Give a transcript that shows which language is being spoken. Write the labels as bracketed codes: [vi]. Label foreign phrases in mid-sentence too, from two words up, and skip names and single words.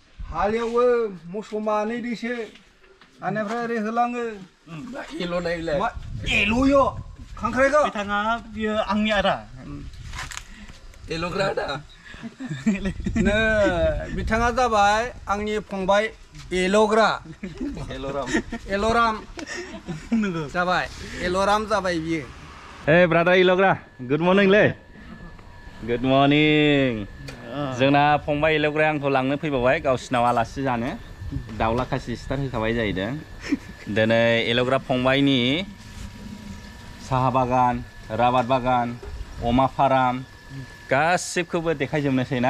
[brx] हालेवो मोसौ मानैजोंसो आनिफ्राय ओरै होलाङो एल'नायलाय मा एल'यो खांख्राइखौ बिथाङा बियो आंनि आदा एल'ग्रा आदा नो बिथाङा जाबाय आंनि फंबाय एल'ग्रा एल'राम जाबाय एल'राम जाबाय बियो [en] Hey brother Ilogra, good morning le. Good morning. [brx] जोंना फंबाय इल'ग्राया आंखौ लांनो फैबावबाय गावसिनाव आलासि जानो दाउला खासि सिथार होखाबाय जाहैदों दिनै इल'ग्रा फंबायनि साहा बागान राबार बागान अमा फार्म गासिबखौबो देखायजोबनोसै ना